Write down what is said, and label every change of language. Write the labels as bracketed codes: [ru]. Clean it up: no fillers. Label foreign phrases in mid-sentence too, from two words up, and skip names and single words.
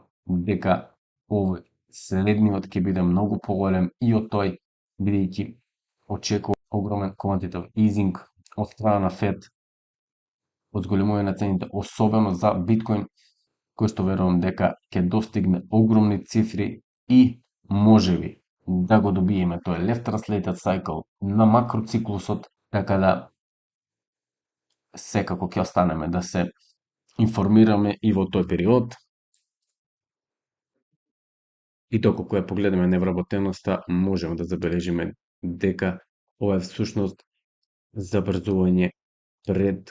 [mk] дека овој следниот ќе биде многу поголем и од тој, бидејќи очекува огромен [en] quantitative easing [mk] од страна на Фед, од зголемување на цените, особено за биткоин, кој што верувам дека ќе достигне огромни цифри и можеби да го добиеме тој [en] left translated cycle [mk] на макроциклусот, така да секако ќе останеме да се информираме и во тој период. И доколку ја погледаме невработеноста, можеме да забележиме дека ова е всушност забрзување пред